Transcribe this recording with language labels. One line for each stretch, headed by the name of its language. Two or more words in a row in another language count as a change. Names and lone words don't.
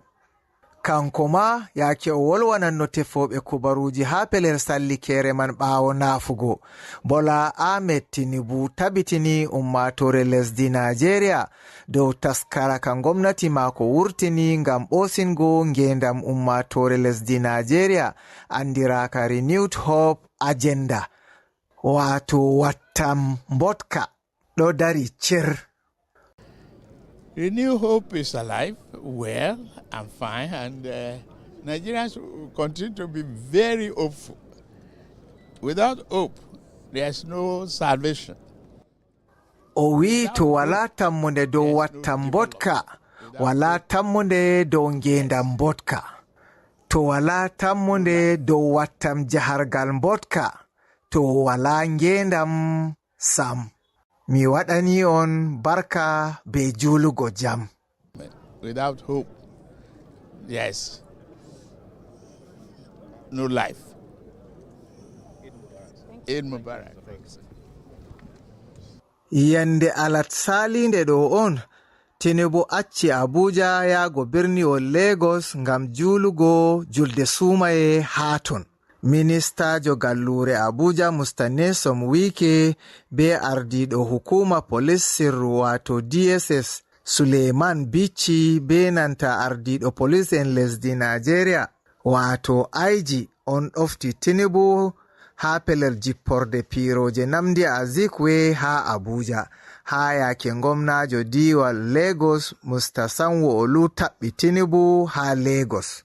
Fula: Kanko ma yaake o wolwananno tefoɓe kubaruji ha pelel sallikere man ɓaawo naafugo, Bola Ahmed Tinubu tabitini ummatore lesdi Nigeria dow taskara ka gomnati maako wurtini ngam ɓosingo ngendam ummatore lesdi Nigeria andiraka Renewed Hope Agenda, wato wattam mbotka ɗo dari cer.
English: Renew Hope is alive, well and fine, and Nigerians will continue to be very hopeful. Without hope, there's no salvation.
Fula: O wi to wala tammunde dow wattam mbotka, wala tammunde dow ngendam mbotka. To wala tammunde dow wattam jahargal mbotka, to wala ngendam sam. Mi waɗani on barka be julugo jam.
English: Without hope, yes, no life.
Arabic: Eid Mubarak.
Fula: Yande alat salinde ɗo on Tinubu acci Abuja yago birniwol Lagos ngam julugo julde sumaye haton. Ministajo gallure Abuja Mustanesom Wike be ardiɗo hukuma police sirru wato DSS Suleiman Bichi be nanta ardiɗo police en lesdi Nigeria wato IG on ɗofti Tinubu ha pelel jipporde piroje Namdi Azikwe ha Abuja ha yake ngomnajo diwal Lagos Musta Sanwo Olu taɓɓi Tinubu ha Lagos.